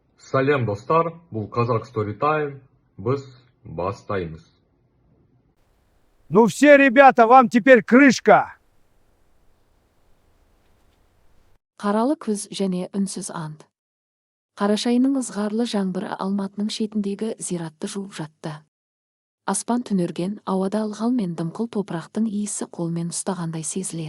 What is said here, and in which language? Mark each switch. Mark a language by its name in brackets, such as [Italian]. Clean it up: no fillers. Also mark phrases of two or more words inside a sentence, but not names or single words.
[Kazakh] Сәлем достар, бұл Қазақ Storytime, біз бастаймыз. [Russian] Ну все, ребята, вам теперь крышка. [Kazakh] Қаралы күз және үнсіз ант. Қарашайының ызғарлы жаңбыры Алматының шетіндегі зиратты жуып жатты. Аспан түнерген, ауада ылғал мен дымқыл топырақтың иісі қолмен ұстағандай сезіледі.